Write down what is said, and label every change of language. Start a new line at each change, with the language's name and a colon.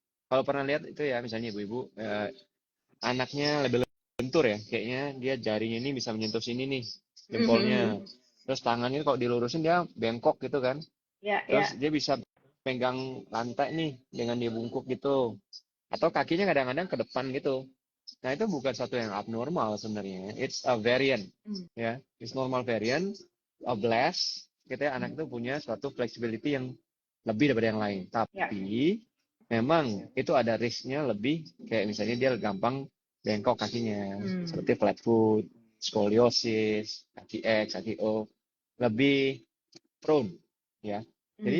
Indonesian: Kalau pernah lihat itu ya misalnya ibu-ibu anaknya lebih lentur ya, kayaknya dia jarinya ini bisa menyentuh sini nih, jempolnya. Terus tangannya kalau dilurusin dia bengkok gitu kan. Ya, Terus ya. dia bisa pegang lantai nih dengan dia bungkuk gitu. Atau kakinya kadang-kadang ke depan gitu. Nah, itu bukan satu yang abnormal sebenarnya.
English: It's a variant. Hmm. Ya, it's normal variant of blast.
Indonesian: Kita anak itu punya suatu flexibility yang lebih daripada yang lain. Ya. Tapi memang itu ada risknya lebih kayak misalnya dia gampang bengkok kakinya, Hmm. seperti flat foot, skoliosis, kaki X, kaki O, lebih prone ya. Jadi